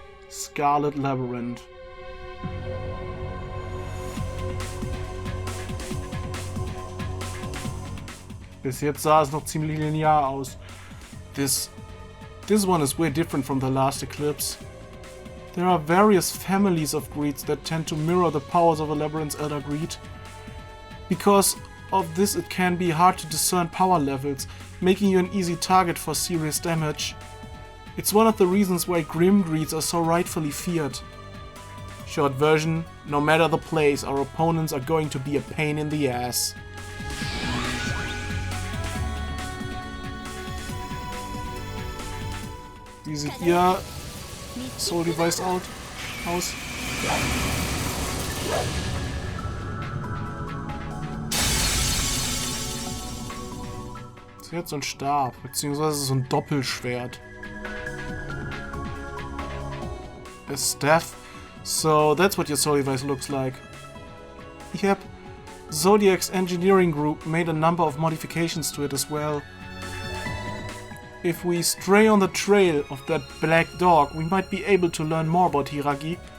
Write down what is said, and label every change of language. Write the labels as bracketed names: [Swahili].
[English] Scarlet Labyrinth. [German] Bis jetzt sah es noch ziemlich linear aus. [English] This one is way different from the last eclipse. There are various families of greeds that tend to mirror the powers of a labyrinth's elder greed. Because of this, it can be hard to discern power levels, making you an easy target for serious damage. It's one of the reasons why grim greeds are so rightfully feared. Short version, no matter the place, our opponents are going to be a pain in the ass. [German] Wie sieht ihr Soul Device aus? Sie hat so einen Stab, beziehungsweise so ein Doppelschwert. [English] A staff. So that's what your Soul Device looks like. Yep. Zodiac's engineering group made a number of modifications to it as well. If we stray on the trail of that black dog, we might be able to learn more about Hiragi.